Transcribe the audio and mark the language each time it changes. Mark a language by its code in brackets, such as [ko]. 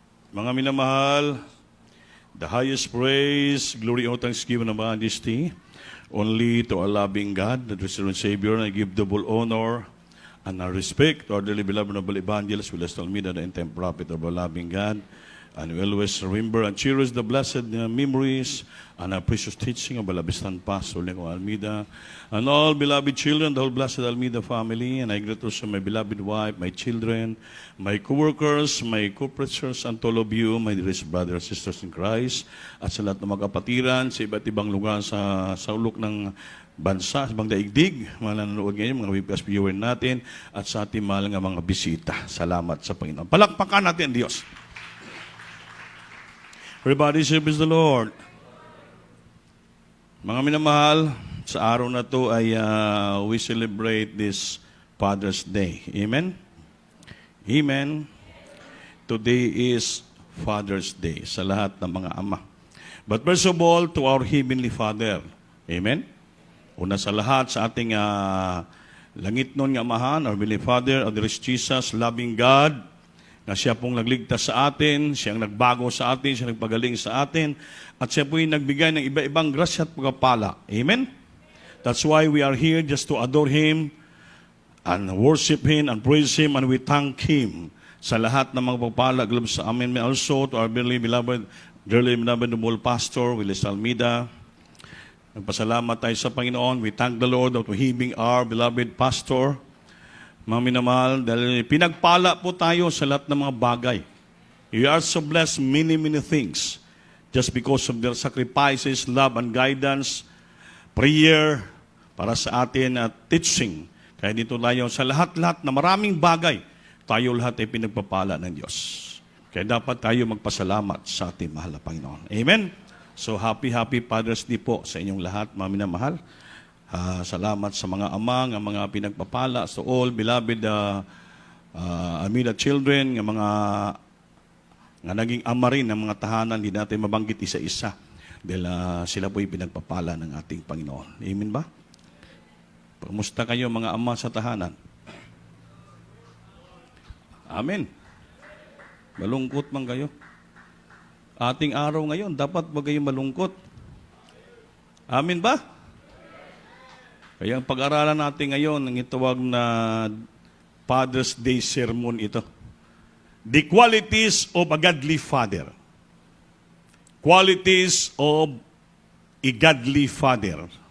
[tl] Mga minamahal, [en] the highest praise, glory, and thanksgiving and majesty, only to our loving God, the risen Savior, and I give double honor and our respect to our dearly beloved noble evangelist, Willis Almeida, the end-time prophet of our loving God. And we always remember and cherish the blessed memories and our precious teaching of Balabistan Pastor Nico Almeida, and all beloved children, the whole blessed Almeida family. And I greet also my beloved wife, my children, my co-workers, my co-preachers, and all of you, my dearest brothers and sisters in Christ, [tl] at sa lahat ng mga kapatiran sa iba't ibang lugar sa ulok ng bansa, sa ibang daigdig, mga nanonood ngayon, mga webcast viewer natin, at sa ating mahal nga mga bisita. Salamat sa Panginoon. Palakpakan natin, Diyos. [en] Everybody say, praise the Lord. [tl] Mga minamahal, sa araw na to ay [en] we celebrate this Father's Day. [tl] Amen? Amen. [en] Today is Father's Day [tl] sa lahat ng mga ama. [en] But first of all, to our Heavenly Father. Amen? [tl] Una sa lahat, sa ating langit nun nga amahan, [en] our Heavenly Father, our dearest Jesus, loving God, [tl] na siya pong nagligtas sa atin, siyang nagbago sa atin, siya nagpagaling sa atin, at siya po'y nagbigay ng iba-ibang grasya at pagpapala. [en] Amen? That's why we are here just to adore Him and worship Him and praise Him, and we thank Him [tl] sa lahat ng mga pagpapala. [en] Glove [tl] sa amin, [en] also to our dearly beloved noble pastor, Willis Almeida. [tl] Nagpasalamat tayo sa Panginoon. [en] We thank the Lord for him our beloved pastor. [tl] Mga minamahal, dahil pinagpala po tayo sa lahat ng mga bagay. [en] You are so blessed many things just because of their sacrifices, love and guidance, prayer para sa atin at teaching. [tl] Kaya dito tayo sa lahat-lahat na maraming bagay, tayo lahat ay pinagpapala ng Diyos. Kaya dapat tayo magpasalamat sa ating mahal na Panginoon. Amen? [en] So happy Father's Day [tl] po sa inyong lahat, mga minamahal. Salamat sa mga amang, ang mga pinagpapala, [en] so all beloved Almeida children, [tl] ng mga nga naging ama rin ng mga tahanan, hindi natin mabanggit isa-isa dahil sila po'y pinagpapala ng ating Panginoon. Amen ba? Kamusta kayo mga ama sa tahanan? Amen. Malungkot man kayo. Ating araw ngayon, dapat ba kayo malungkot? Amen ba? Kaya ang pag-aralan natin ngayon, ang itawag na Father's Day sermon ito. [en] The qualities of a godly father. Qualities of a godly father.